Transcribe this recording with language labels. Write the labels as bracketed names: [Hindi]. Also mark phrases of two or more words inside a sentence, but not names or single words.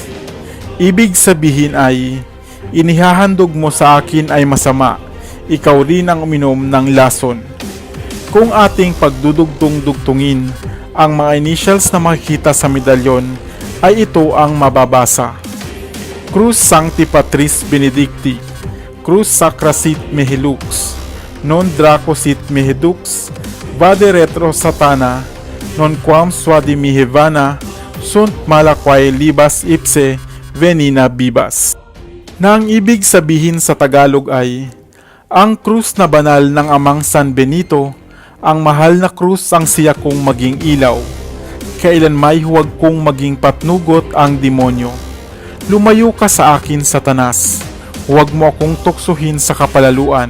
[Filipino] Ibig sabihin ay, inihahandog mo sa akin ay masama, ikaw rin ang uminom ng lason. Kung ating pagdudugtong-dugtungin ang mga initials na makikita sa medalyon, ay ito ang mababasa. [Latin] Cruz Sancti Patris Benedicti, Cruz Sacra Sit Mihi Lux, Non Draco Sit Mihi Dux, Vade Retro Satana, Non Quam Suadi Mihi Vana, Sunt Malaquae Libas Ipse Venina Bibas. [Filipino] Na ang ibig sabihin sa Tagalog ay, ang krus na banal ng Amang San Benito, ang mahal na krus ang siya kong maging ilaw. Kailan may huwag kong maging patnugot ang demonyo. Lumayo ka sa akin, Satanas. Huwag mo akong tuksuhin sa kapalaluan.